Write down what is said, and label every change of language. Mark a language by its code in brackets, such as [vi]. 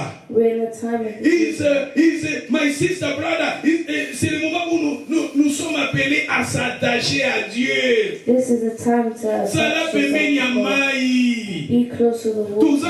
[en] We're in the time of the evening. My sister, brother, [fr] c'est le moment où nous sommes appelés à s'attacher à Dieu. [en] This is the time to attach yourself to God. Be close to the Lord.